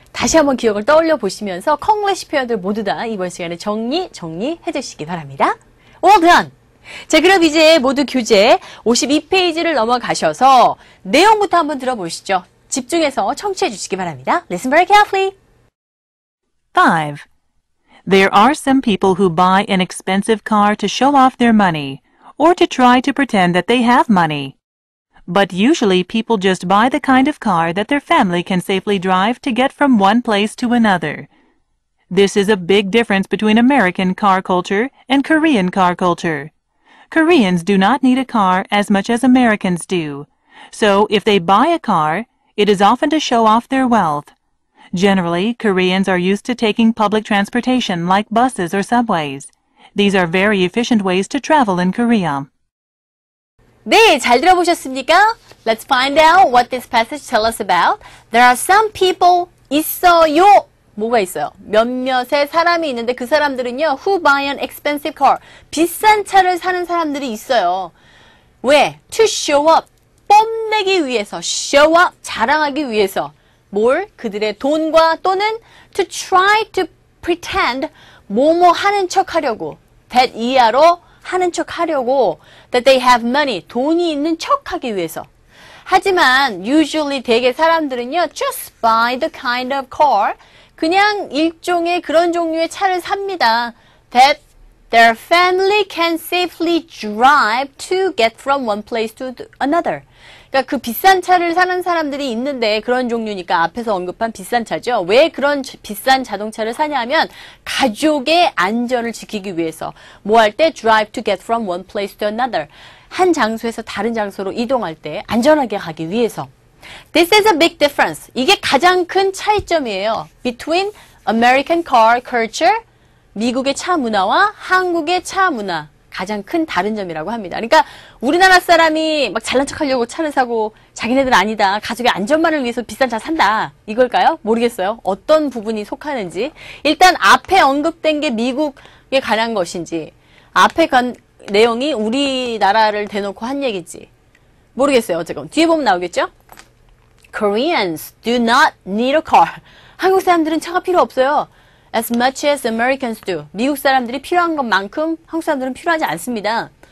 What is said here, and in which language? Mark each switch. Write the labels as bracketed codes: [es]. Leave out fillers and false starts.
[ko] 다시 한번 기억을 떠올려 보시면서 콩글리시 표현들 모두 다 이번 시간에 정리해 주시기 바랍니다. [en] Well done! [ko] 자, 그럼 이제 모두 교재 52페이지를 넘어가셔서 내용부터 한번 들어보시죠. 집중해서 청취해 주시기 바랍니다. [en] Listen very carefully. 5. There are some people who buy an expensive car to show off their money, or to try to pretend that they have money. But usually people just buy the kind of car that their family can safely drive to get from one place to another. This is a big difference between American car culture and Korean car culture. Koreans do not need a car as much as Americans do. So if they buy a car, it is often to show off their wealth. Generally, Koreans are used to taking public transportation like buses or subways. These are very efficient ways to travel in Korea. [ko] 네, 잘 들어보셨습니까? [en] Let's find out what this passage tells us about. There are some people [ko] 있어요. 뭐가 있어요? 몇몇의 사람이 있는데 그 사람들은요, [en] who buy an expensive car. [ko] 비싼 차를 사는 사람들이 있어요. [en] 왜? To show up. [ko] 뽐내기 위해서. [en] show up. [ko] 자랑하기 위해서. 뭘? 그들의 돈과 또는 [en] to try to pretend. [ko] 뭐뭐 하는 척 하려고. that 이하로 하는 척 하려고. [en] that they have money. [ko] 돈이 있는 척 하기 위해서. 하지만 [en] usually [ko] 대개 사람들은요, [en] just buy the kind of car. [ko] 그냥 일종의 그런 종류의 차를 삽니다. [en] That their family can safely drive to get from one place to another. [ko] 그러니까 그 비싼 차를 사는 사람들이 있는데 그런 종류니까 앞에서 언급한 비싼 차죠. 왜 그런 비싼 자동차를 사냐 하면 가족의 안전을 지키기 위해서. [en] 뭐 할 때 drive to get from one place to another. [ko] 한 장소에서 다른 장소로 이동할 때 안전하게 가기 위해서. [en] This is a big difference. [ko] 이게 가장 큰 차이점이에요. [en] Between American car culture, [ko] 미국의 차 문화와 한국의 차 문화. 가장 큰 다른 점이라고 합니다. 그러니까 우리나라 사람이 막 잘난 척하려고 차를 사고 자기네들 아니다. 가족의 안전만을 위해서 비싼 차 산다. 이걸까요? 모르겠어요. 어떤 부분이 속하는지. 일단 앞에 언급된 게 미국에 관한 것인지, 앞에 내용이 우리나라를 대놓고 한 얘기인지 모르겠어요. 어쨌건 뒤에 보면 나오겠죠? [en] Koreans do not need a car. [ko] 한국 사람들은 차가 필요 없어요. [en] As much as Americans do. [ko] 미국 사람들이 필요한 것만큼 한국 사람들은 필요하지 않습니다.